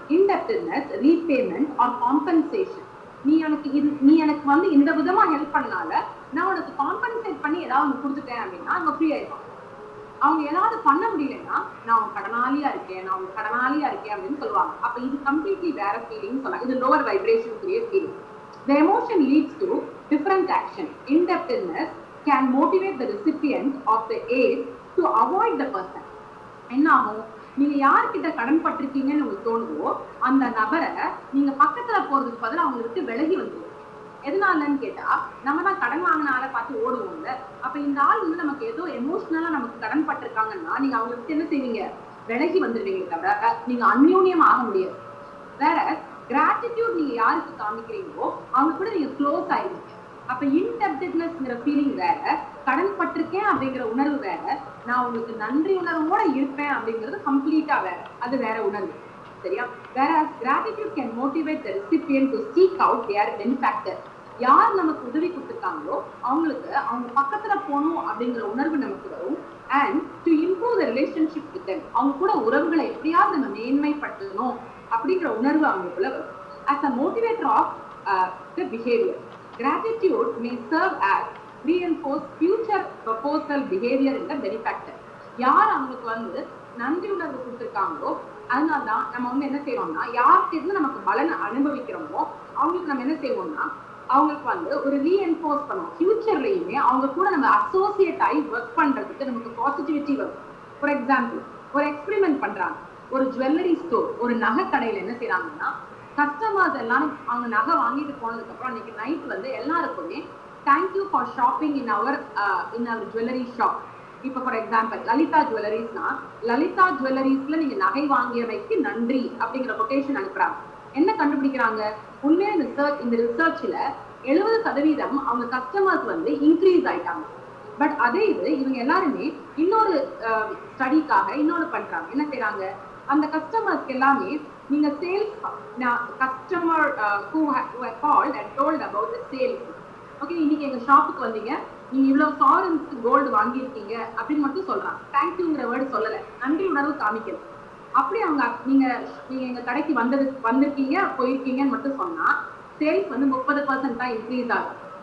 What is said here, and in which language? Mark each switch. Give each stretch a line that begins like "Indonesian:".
English: indebtedness, repayment or compensation.
Tamil: நீ எனக்கு வந்து இந்த விதமா ஹெல்ப் பண்ணனால நான் உனக்கு காம்பன்சேட் பண்ணி ஏதாவது ஒன்று கொடுத்துட்டேன் அப்படின்னா அவங்க ஃப்ரீ ஆயிருப்பாங்க. அவங்க ஏதாவது பண்ண முடியலன்னா நான் உங்க கடனாளியா இருக்கேன் அப்படின்னு சொல்லுவாங்க. அப்ப இது கம்ப்ளீட்லி வேற ஃபீலிங் சொல்லலாம். இது lower vibration feeling.
English: The emotion leads to different action. Indebtedness can motivate the recipient of the aid to avoid the person.
Tamil: என்ன ஆகும், நீங்க யார்கிட்ட கடன் பட்டிருக்கீங்கன்னு உங்களுக்கு தோணுதோ அந்த நபரை நீங்க பக்கத்துல போறதுக்கு பதிலாக அவங்க விட்டு விலகி வந்துடும். எதனாலன்னு கேட்டா, நம்ம தான் கடன் வாங்கின ஆளை பார்த்து ஓடுவோம்ல. அப்ப இந்த ஆள் வந்து நமக்கு ஏதோ எமோஷனலா நமக்கு கடன் பட்டிருக்காங்கன்னா நீங்க அவங்க விட்டு என்ன செய்வீங்க, விலகி வந்துடுவீங்க, தவிர நீங்க அந்யோன்யம் ஆக முடியாது. வேற கிராட்டிடியூட் நீங்க யாருக்கு காமிக்கிறீங்களோ அவங்க கூட நீங்க க்ளோஸ் ஆயிடுவீங்க. அப்ப இன்டெப்டட்னஸ்ங்கிற ஃபீலிங் வேற, கடன் பட்டிருக்கேன் அப்படிங்கிற உணர்வு வேற, நான் உங்களுக்கு நன்றி உணர்வோட இருப்பேன் அப்படிங்கிறது கம்ப்ளீட்டா வேற, அது வேற உணர்வு. சரியா?
English: whereas gratitude can motivate the recipient to seek out their benefactor.
Tamil: யார் நமக்கு உதவி கொடுத்துருக்காங்களோ அவங்களுக்கு அவங்க பக்கத்துல போகணும் அப்படிங்கிற உணர்வு நமக்கு வரும்.
English: and to improve the relationship with them,
Tamil: அவங்க கூட உறவுகளை எப்படியாவது நம்ம மேன்மைப்படுத்தணும் அப்படிங்கிற உணர்வு அவங்களுக்குள்ள வரும்.
English: as a motivator of the behavior, gratitude may serve as reinforce future proposal behavior in the benefactor.
Tamil: யார் அவங்களுக்கு வந்து நன்றி உணர்வு கொடுத்துருக்காங்களோ அதனால்தான் நம்ம வந்து என்ன செய்யறோம்னா, யாருக்கு இருந்து நமக்கு பலனை அனுபவிக்கிறோமோ அவங்களுக்கு நம்ம என்ன செய்வோம்னா அவங்களுக்கு வந்து ஒரு ரீஎன்ஃபோர்ஸ் பண்ணுவோம். ஃபியூச்சர்லயுமே அவங்க கூட நம்ம அசோசியேட் ஆகி ஒர்க் பண்றதுக்கு நமக்கு பாசிட்டிவிட்டி வரும். ஃபார் எக்ஸாம்பிள், ஒரு எக்ஸ்பெரிமெண்ட் பண்றாங்க. ஒரு ஜுவல்லரி ஸ்டோர், ஒரு நகை கடையில என்ன செய்யறாங்கன்னா, கஸ்டமர்ஸ் எல்லாரும் அவங்க நகை வாங்கிட்டு போனதுக்கு அப்புறம் அன்னைக்கு நைட் வந்து எல்லாருக்குமே
English: Thank you for shopping in our jewellery shop.
Tamil: இப்ப ஃபார் எக்ஸாம்பிள் லலிதா ஜுவல்லரிஸ்னா, லலிதா ஜுவல்லரிஸ்ல நீங்க நகை வாங்கியவைக்கு நன்றி அப்படிங்கிற கொட்டேஷன் அனுப்புறாங்க. என்ன கண்டுபிடிக்கிறாங்க? உண்மையா இந்த ரிசர்ச்ல 70% அவங்க கஸ்டமர்ஸ் வந்து இன்க்ரீஸ் ஆயிட்டாங்க. பட் அதே இது இவங்க எல்லாருமே இன்னொரு ஸ்டடிக்காக இன்னொரு பண்றாங்க. என்ன செய்யறாங்க? அந்த கஸ்டமர்ஸ்க்கு எல்லாமே நீங்க sales customer
English: who called and told about the sales.
Tamil: Okay, இன்னைக்கு எங்க ஷாப்புக்கு வந்தீங்க, நீங்க இவ்வளவு ஃபாரின்ஸ் கோல்டு வாங்கியிருக்கீங்க அப்படின்னு மட்டும் சொல்றாங்க. தேங்க்யூங்கிற வேர்டு சொல்லல, நன்றி உணர்வு காமிக்கல. அப்படி அவங்க நீங்க எங்க கடைக்கு வந்திருக்கீங்க போயிருக்கீங்கன்னு மட்டும் சொன்னா சேல்ஸ் வந்து 30% தான் இன்க்ரீஸ் ஆகும்.